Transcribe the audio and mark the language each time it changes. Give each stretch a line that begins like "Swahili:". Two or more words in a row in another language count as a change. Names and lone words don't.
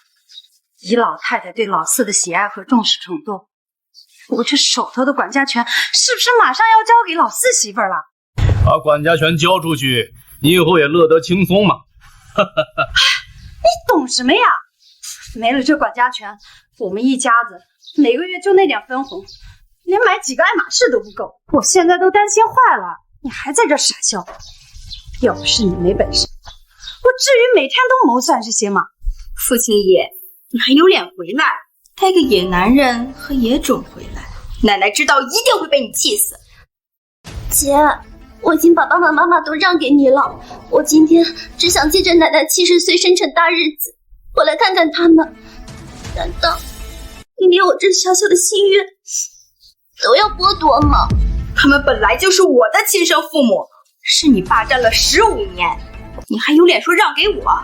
Chinese: 以老太太對老四的喜愛和重視程度，我這手頭的管家權是不是馬上要交給老四媳婦了？把管家權交出去，你以後也樂得輕鬆嘛。你懂什麼呀？沒了這管家權，我們一家子每個月就那點分紅，連買幾個愛馬仕都不夠。我現在都擔心壞了，你還在這傻笑？要不是你沒本事，我至於每天都謀算這些嗎？父親爺，你還有臉回來？帶個野男人和野種回來，奶奶知道一定會被你氣死。姐，我已經把爸爸媽媽都讓給你了，我今天只想借着奶奶70歲生辰大日子，我來看看他們。難道你連我這小小的心願都要剝奪嗎？他們本來就是我的親生父母，是你霸占了15年，你還有臉說讓給我？